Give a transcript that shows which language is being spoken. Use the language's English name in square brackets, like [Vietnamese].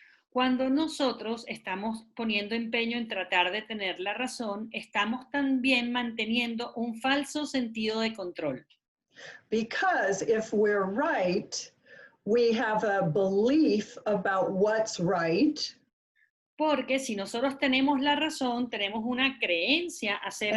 [Spanish] Cuando nosotros estamos poniendo empeño en tratar de tener la razón, estamos también manteniendo un falso sentido de control. [English] Because if we're right, we have a belief about what's right. [Spanish] Porque si nosotros tenemos la razón, tenemos una creencia acerca.